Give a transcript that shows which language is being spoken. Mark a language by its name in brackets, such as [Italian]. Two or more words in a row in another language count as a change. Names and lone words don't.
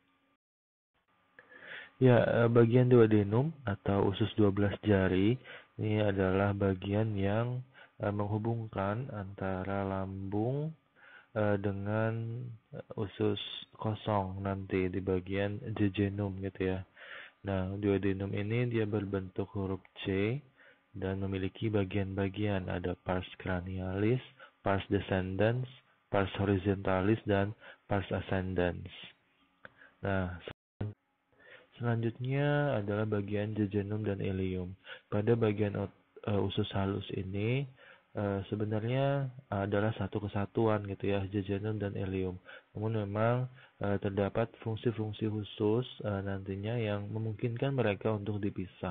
[Indonesian] Ya, bagian duodenum atau usus 12 jari ini adalah bagian yang menghubungkan antara lambung dengan usus kosong nanti di bagian jejunum gitu ya. Nah, duodenum ini dia berbentuk huruf C dan memiliki bagian-bagian, ada [Latin] pars cranialis, pars descendens, pars horizontalis, [Indonesian] dan [Latin] pars ascendens. [Indonesian] Nah, selanjutnya adalah bagian jejunum dan ileum. Pada bagian usus halus ini sebenarnya adalah satu kesatuan gitu ya, jejunum dan ileum. Namun memang terdapat fungsi-fungsi khusus nantinya yang memungkinkan mereka untuk dipisah.